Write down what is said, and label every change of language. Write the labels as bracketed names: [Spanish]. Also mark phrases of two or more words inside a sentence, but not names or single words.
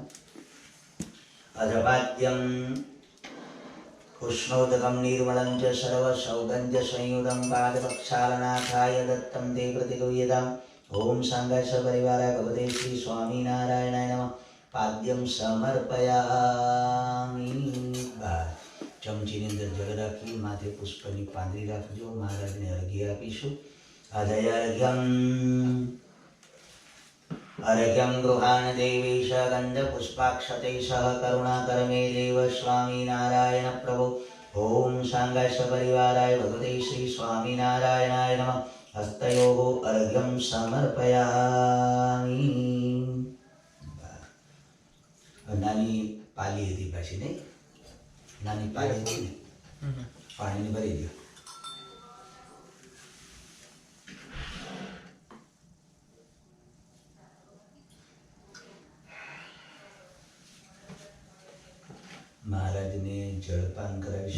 [Sanskrit] અધપાદ્યમ ઉષ્ણોદકમ નિર્મલં ચ સર્વ સૌગંધ સંયુતં પાદપક્ષાલનાથાય દત્તં તે પ્રતિગુહ્યતામ. ઓમ સાંગાય સપરિવારાય ભગવતે શ્રી સ્વામિનારાયણાય નમઃ. પાદ્યમ સમર્પયામિ. [Gujarati] ચમચીની અંદર જળ રાખી માથે પુષ્પની પાંદડી રાખજો. મહારાજને અર્ઘ્ય આપીશું. [Sanskrit] અધયર્ઘ્યમ अर्घ्यं गृहाण देवीश गंध पुष्पाक्षते सह करुणाकर मे देव स्वामीनारायण प्रभु. ओम सांगाय सपरिवाराय भगवते श्री स्वामीनारायणाय नमः. हस्तयोः अर्घ्यं समर्पयामि. [Gujarati] નાની પાલી હતી પાછી નહીં? નાની પાલી હતી ને, પાણીની ભરી દો. મહારાજને જળપાન કરાવીશું.